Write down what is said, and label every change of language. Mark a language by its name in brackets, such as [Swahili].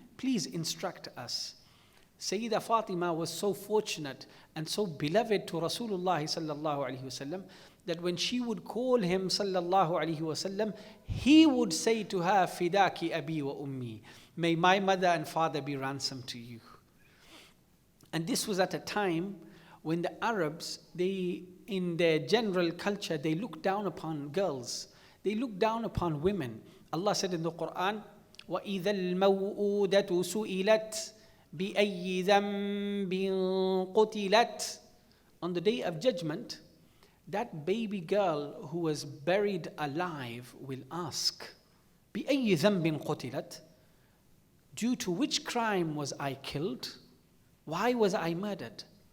[English] Please instruct us. Sayyidah Fatimah was so fortunate and so beloved to Rasulullah sallallahu alaihi wasallam that when she would call him sallallahu alaihi wasallam, he would say to her, [Arabic] Fidaki abi wa ummi. [English] May my mother and father be ransom to you. And this was at a time when the Arabs, in their general culture, they looked down upon girls. They looked down upon women. Allah said in the Qur'an, [Arabic] وَإِذَا الْمَوْءُودَةُ سُئِلَتْ بِأَيِّ ذَنْبٍ قُتِلَتْ. [English] On the day of judgment, that baby girl who was buried alive will ask, [Arabic] بِأَيِّ ذَنْبٍ قُتِلَتْ. [English] Due to which crime was I killed? Why was I murdered?